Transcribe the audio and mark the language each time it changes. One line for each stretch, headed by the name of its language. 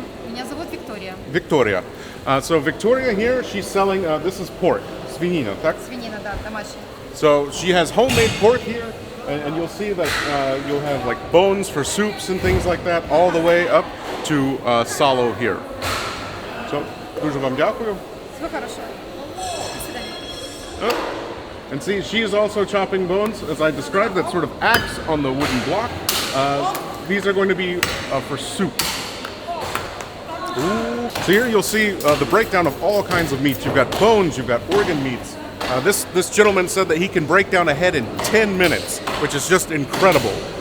Russian: Меня зовут Виктория.
English: Victoria. So Victoria here, she's selling, this is pork,
Russian: свинина, так? Свинина, да, домашняя.
English: So she has homemade pork here, and you'll see that you'll have like bones for soups and things like that, all the way up to salo here.
Ukrainian: So, дуже вам дякую.
Russian: Всего хорошего. До свидания.
English: And see, she is also chopping bones, as I described, that sort of axe on the wooden block. These are going to be for soup. Ooh. So here you'll see the breakdown of all kinds of meats. You've got bones, you've got organ meats. This gentleman said that he can break down a head in 10 minutes, which is just incredible.